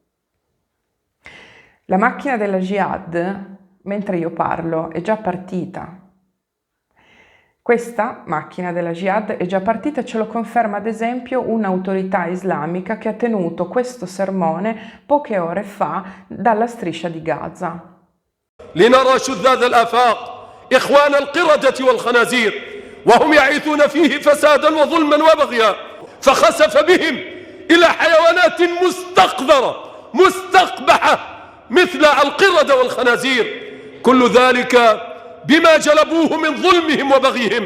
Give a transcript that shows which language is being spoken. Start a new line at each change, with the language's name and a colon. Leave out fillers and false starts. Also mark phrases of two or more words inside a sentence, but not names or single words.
Italian: La macchina della jihad, mentre io parlo, è già partita. Questa macchina della jihad è già partita e ce lo conferma ad esempio un'autorità islamica che ha tenuto questo sermone poche ore fa dalla striscia di Gaza.
Arabic: لنرى شذاذ الآفاق إخوان القردة والخنازير وهم يعيثون فيه فسادا وظلما وبغيا فخسف بهم إلى حيوانات مستقذرة مستقبحة مثل القردة والخنازير كل ذلك بما جلبوه من ظلمهم وبغيهم.